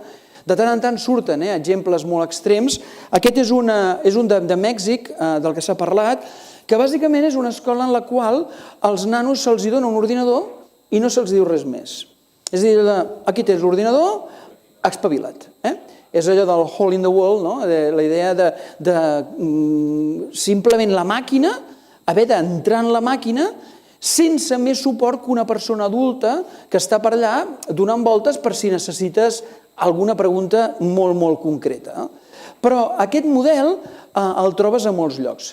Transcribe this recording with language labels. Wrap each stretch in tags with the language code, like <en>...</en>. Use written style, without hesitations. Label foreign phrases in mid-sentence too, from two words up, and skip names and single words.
<ca>De tant en tant surten exemples molt extrems. Aquest és un de Mèxic, del que s'ha parlat, que bàsicament és una escola en la qual als nanos se'ls dona un ordinador i no se'ls diu res més. És a dir, aquí tens l'ordinador, espavila't. És allò del</ca> <en>hole in the wall,</en> <ca>la idea de simplement la màquina, haver d'entrar en la màquina sense més suport que una persona adulta que està per allà donant voltes per si necessites alguna pregunta molt concreta. Però aquest model el trobes a molts llocs.</ca>